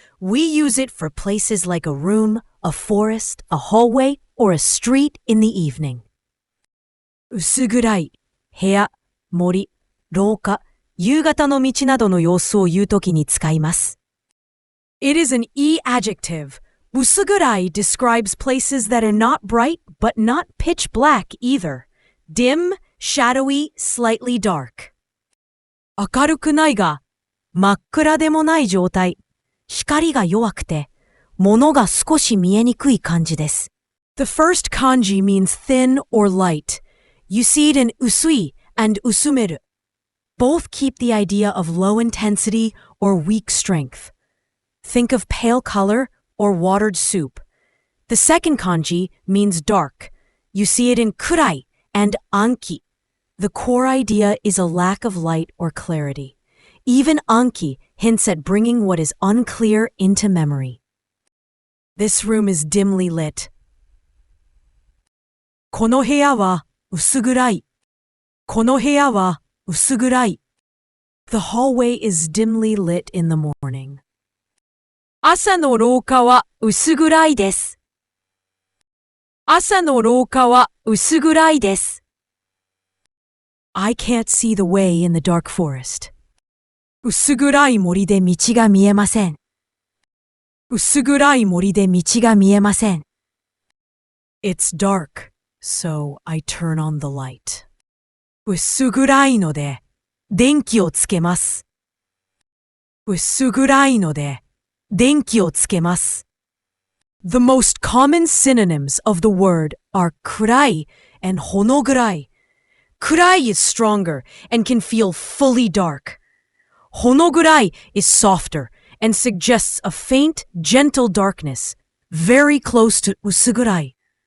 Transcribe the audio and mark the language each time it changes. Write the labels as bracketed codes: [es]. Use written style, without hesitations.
[en] We use it for places like a room, a forest, a hallway, or a street in the evening. [ja] うすぐらい、部屋、森、廊下、夕方の道などの様子を言うときに使います。 [en] It is an E adjective. うすぐらい describes places that are not bright but not pitch black either. Dim, shadowy, slightly dark. [ja] 明るくないが、真っ暗でもない状態。光が弱くて、物が少し見えにくい感じです。 [en] The first kanji means thin or light. You see it in 薄い and 薄める. Both keep the idea of low intensity or weak strength. Think of pale color or watered soup. The second kanji means dark. You see it in 暗い and 暗記. The core idea is a lack of light or clarity. Even 暗記 hints at bringing what is unclear into memory. This room is dimly lit. [ja] この部屋は薄暗い。この部屋は薄暗い。 [en] The hallway is dimly lit in the morning. [ja] 朝の廊下は薄暗いです。朝の廊下は薄暗いです。 [en] I can't see the way in the dark forest. [ja] 薄暗い森で道が見えません。薄暗い森で道が見えません。 [en] It's dark, so I turn on the light. [ja] 薄暗いので電気をつけます。薄暗いので電気をつけます。 [en] The most common synonyms of the word are 暗い and ほの暗い。暗い is stronger and can feel fully dark. ほの暗い is softer and suggests a faint, gentle darkness, very close to 薄暗い.